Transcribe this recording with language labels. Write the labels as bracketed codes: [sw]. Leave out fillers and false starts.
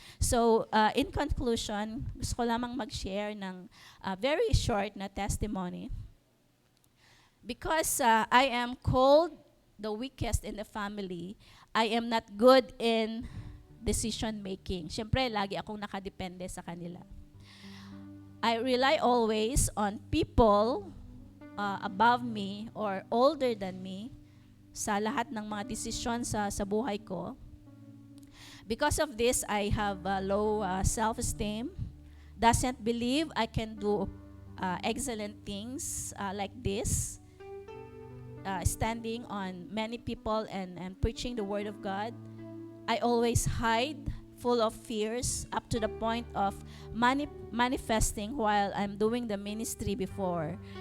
[tl] So, in conclusion, gusto ko lamang mag-share ng [en] very short [tl] na testimony. [en] Because I am called the weakest in the family, I am not good in decision making. [tl] Siyempre, lagi akong nakadepende sa kanila. [en] I rely always on people above me or older than me [tl] sa lahat ng mga desisyon sa buhay ko. [en] Because of this, I have low self-esteem, doesn't believe I can do excellent things like this, standing on many people and preaching the Word of God. I always hide, full of fears, up to the point of manifesting while I'm doing the ministry before.